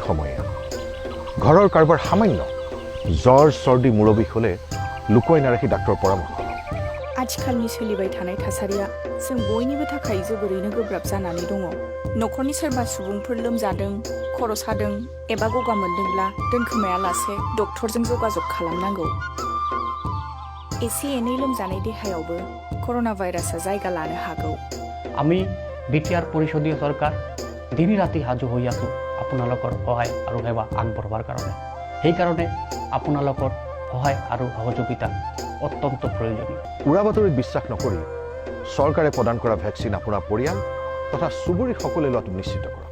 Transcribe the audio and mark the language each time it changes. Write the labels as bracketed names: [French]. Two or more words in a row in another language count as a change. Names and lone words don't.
[Assamese] সময় ঘৰৰ কাৰোবাৰ সামান্য জ্বৰ চৰ্দি মূৰবিষ হ'লে লুকুৱাই নাৰাখি ডাক্তৰৰ পৰামৰ্শ [Bodo] आथिखालनि सोलिबाय थानाय थासारिया जों बयनिबो थाखाय जोबोरैनो गोब्राब जानानै दङ न'खरनि सोरबा सुबुंफोर लोमजादों खर' सादों एबा गगा मोनदोंब्ला दोनखोमायालासे डक्टरजों जगाजग खालामनांगौ एसे एनै लोमजानाय देहायावबो कर'ना भाइरासआ जायगा लानो हागौ [Assamese] আমি বিটিআর পরিষদীয় সরকার দিন রাতি সাজু হৈ আছো আপোনালোকৰ সহায় আৰু সেৱা আগবঢ়োৱাৰ কাৰণে। সেইকাৰণে আপোনালোকৰ সহায় আৰু সহযোগিতা অত্যন্ত প্ৰয়োজনীয়। উৰা বাতৰিত বিশ্বাস নকৰি চৰকাৰে প্ৰদান কৰা ভেকচিন আপোনাৰ পৰিয়াল তথা চুবুৰী সকলোৱে লোৱাটো নিশ্চিত কৰক।